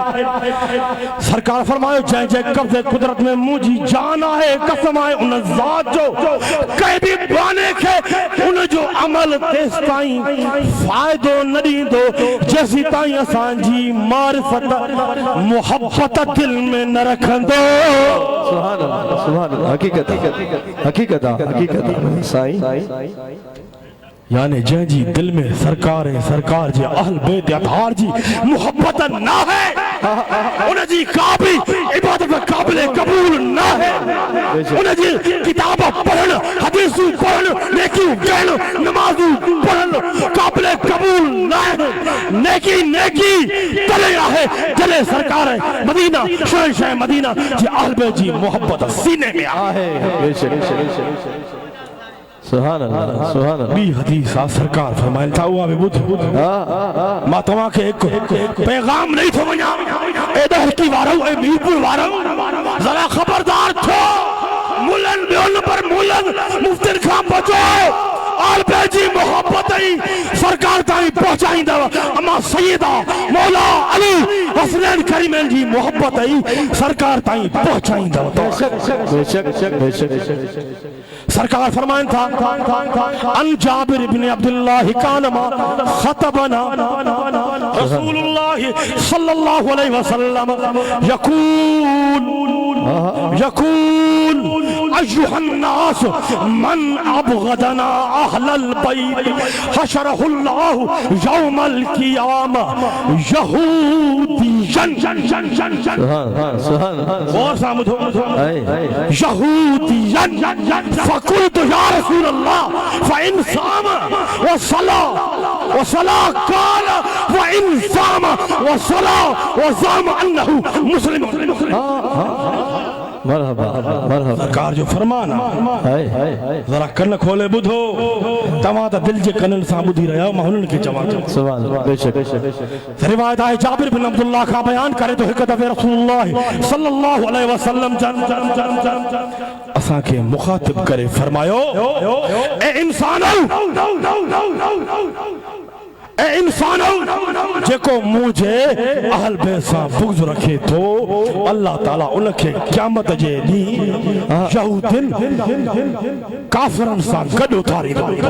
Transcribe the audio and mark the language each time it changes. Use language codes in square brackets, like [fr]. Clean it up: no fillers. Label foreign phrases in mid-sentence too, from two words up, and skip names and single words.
[sd] सरकार फरमायो जंहिंजे कब्ज़े कुदरत में मुंहिंजी जान आहे, कसम आहे उन ज़ात जो कंहिं बि बाने खे उन जो अमल तेस ताईं फ़ाइदो न ॾींदो जेसीं ताईं असांजी मारिफत मोहब्बत दिल में न रखंदो। [ar] سبحان الله، سبحان الله. [sd] हकीकत हकीकत हकीकत साईं। यानी जंहिंजी दिल में सरकार जे अहल बैत अतार जी मोहब्बत न है उन जी [ur] का भी [sd] इबादत काबिल कबूल न है। उन जी किताब पढ़ण, हदीसूं पढ़ण, नेकियूं करण, नमाज़ूं पढ़ण काबिल कबूल न है। नेकी नेकी तले आहे जले सरकार मदीना शहंशाह मदीना जी अहल बैत जी मोहब्बत सीने में आहे। [ar] سبحان الله، سبحان الله. [sd] बी हदीस आ सरकार फरमाइनि था उहा बि ॿुध। मां तव्हांखे हिकु पैगाम ॾेई थो वञा, ए दहकी वारो ए मीरपुर वारो ज़रा ख़बरदार थियो। मुल्हनि ॿियो नंबर मुल्हनि मुफ्तियुनि खां बचो। अहल बैत जी मोहब्बत ई सरकार ताईं पहुचाईंदव। अमा सैयदा मौला अली हसनैन करीमैन जी मोहब्बत ई सरकार ताईं पहुचाईंदव। सरकार फरमाइनि था [ar] عن جابر ابن عبد الله كأنما خطبنا رسول الله صلى الله عليه وسلم يقول أيها الناس من أبغضنا أهل البيت حشره الله يوم القيامة يهوديا. [ur] और सामने [ar] يهوديا فقلت يا رسول الله فإن صام وصلى قال وإن صام وصلى وزعم أنه مسلم. [sd] मरहबा मरहबा। सरकार जो फरमान जरा कन खोले ॿुधो। तव्हां त दिल जे कननि सां ॿुधी रहिया आहियो, मां हुननि खे चवां थो। [ar] سبحان الله. बेशक [sd] रिवायत आहे जाबिर बिन अब्दुल्लाह खां बयान करे तो हिकु दफ़े रसूलुल्लाह [ar] صلى الله عليه وسلم [sd] असांखे मुखातिब करे फरमायो ए इंसानो जेको मुझे अहल बैत सां बुग़्ज़ रखे थो अल्लाह ताला उनखे क़यामत जे ॾींहुं यहूदिन काफ़िरनि सां गॾु उथारींदो।